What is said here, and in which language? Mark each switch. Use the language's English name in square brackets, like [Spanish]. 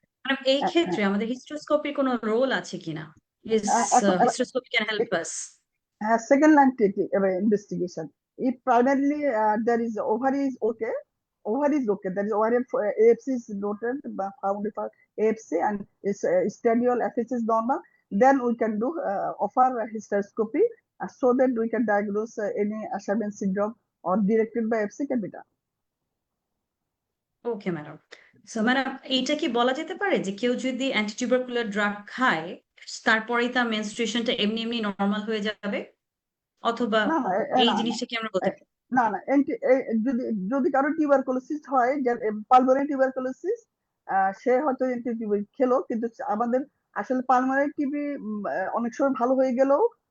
[Bangla] Madam এই ক্ষেত্রে আমাদের হিস্টোস্কোপির কোনো রোল আছে কিনা? [English] Hysteroscopy can help us. Second line investigation. If primarily there is ovary is okay, there is ovarian AFC is noted, found for AFC, and estradiol FH is normal, then we can do offer hysteroscopy so that we can diagnose any Asherman syndrome or directed biopsy can be done. [Bangla] Okay madam. So madam এইটা কি বলা যেতে পারে যে কেউ যদি antitubercular drug খায় তারপরেই তার মেনস্ট্রুয়েশনটা এমনি এমনি নরমাল হয়ে যাবে, অথবা এই জিনিসটা কি আমরা বলতে পারি? না, যদি কারো টিউবারকুলোসিস হয়, পালমোনারি টিউবারকুলোসিস, সে হয়তো অ্যান্টিটিউবার খেলো, কিন্তু আমাদের আসলে পালমোনারি টিবি অনেক সময় ভালো হয়ে গেলেও